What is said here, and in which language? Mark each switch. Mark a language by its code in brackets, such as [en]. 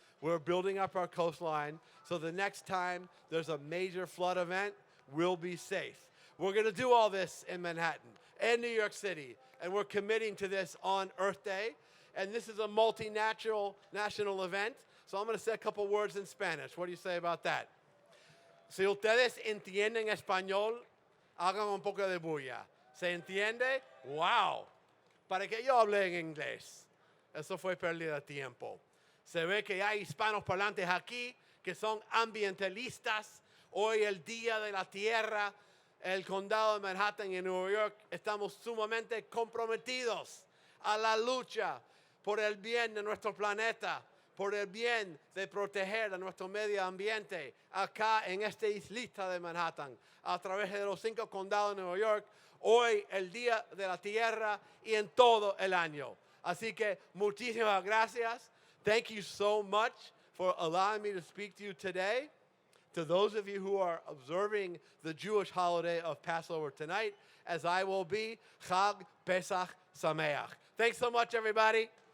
[en] We're building up our coastline so the next time there's a major flood event, we'll be safe. We're going to do all this in Manhattan and New York City, and we're committing to this on Earth Day. And this is a multinational event, so I'm going to say a couple words in Spanish. What do you say about that? [es] Si ustedes entienden español, hagan un poco de bulla. ¿Se entiende? ¡Wow! ¿Para qué yo hable en inglés? Eso fue pérdida de tiempo. Se ve que hay hispanos parlantes aquí que son ambientalistas. Hoy, el Día de la Tierra, el Condado de Manhattan y Nueva York, estamos sumamente comprometidos a la lucha por el bien de nuestro planeta, por el bien de proteger a nuestro medio ambiente acá en esta islita de Manhattan, a través de los 5 condados de Nueva York, hoy el Día de la Tierra y en todo el año. Así que muchísimas gracias. [en] Thank you so much for allowing me to speak to you today. To those of you who are observing the Jewish holiday of Passover tonight, as I will be, [he] Chag Pesach Sameach. [en] Thanks so much, everybody.